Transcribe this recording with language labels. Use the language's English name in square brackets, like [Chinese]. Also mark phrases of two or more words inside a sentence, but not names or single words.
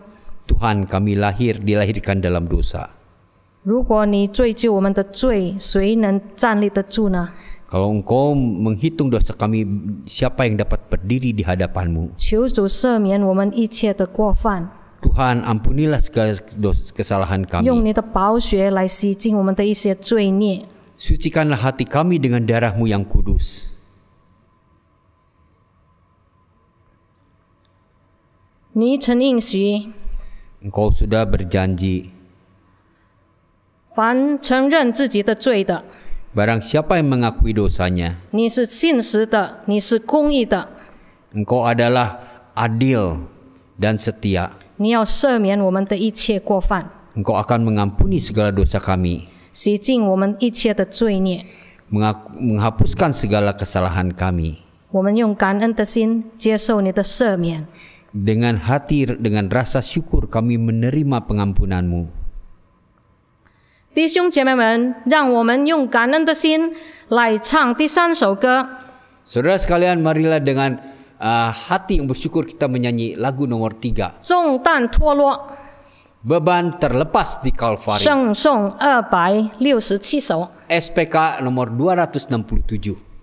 [Indonesian] Tuhan, kami dilahirkan dalam dosa. [Chinese] 如果你追究我们的罪，谁能站立得住呢？ [Indonesian] Kalau Engkau menghitung dosa kami, siapa yang dapat berdiri di hadapan-Mu? [Chinese] 求主赦免我们一切的过犯， [Indonesian] Tuhan, ampunilah segala kesalahan [Chinese] 用 [Indonesian] kami. [Chinese] 你的宝血来洗净我们的一些罪孽。 [Indonesian] Sucikanlah hati kami dengan darah-Mu yang kudus. [Chinese] 你曾应许， [Indonesian] Engkau sudah berjanji, [Chinese] 凡承认自己的罪的， [Indonesian] barang siapa yang mengakui dosanya, [Chinese] 你是信实的，你是公义的， [Indonesian] Engkau adalah adil dan setia. [Chinese] 你要赦免我们的一切过犯， [Indonesian] Engkau akan mengampuni segala dosa kami, [Chinese] 洗净我们一切的罪孽。 [Indonesian] menghapuskan segala kesalahan kami. [Chinese] 我们用感恩的心接受你的赦免。 [Indonesian] Dengan hati, dengan rasa syukur kami menerima pengampunan-Mu. [Chinese] 弟兄姐妹们，让我们用感恩的心来唱第3首歌。 [Indonesian] Saudara sekalian, marilah dengan hati yang bersyukur kita menyanyi lagu nomor 3. [Chinese] 重担脱落， [Indonesian] Beban terlepas di Kalvari. [Chinese] 圣颂267首。 [Indonesian] SPK nomor 267.